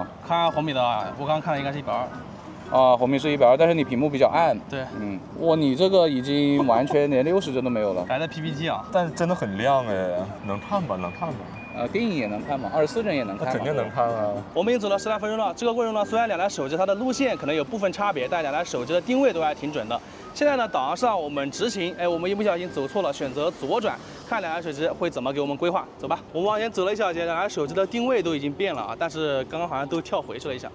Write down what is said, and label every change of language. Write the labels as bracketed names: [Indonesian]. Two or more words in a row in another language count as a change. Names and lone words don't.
[Chinese] 看紅米的，我剛剛看了應該是120。啊，紅米是120，但是你屏幕比較暗。對，嗯，哇，你這個已經完全連60幀都沒有了。改的 PPT 啊，但是真的很亮哎，能看吧？能看吧？電影也能看嘛，24幀也能看嘛。肯定能看啊。我們已經走了 10來分鐘了，這個過程呢，雖然兩台手機它的路線可能有部分差別，但兩台手機的定位都還挺準的。現在呢，導航上我們直行，我們一不小心走錯了，選擇左轉，看兩台手機會怎麼給我們規劃。走吧，我們往前走了一小節，兩台手機的定位都已經變了啊，但是剛剛好像都跳回去了一下。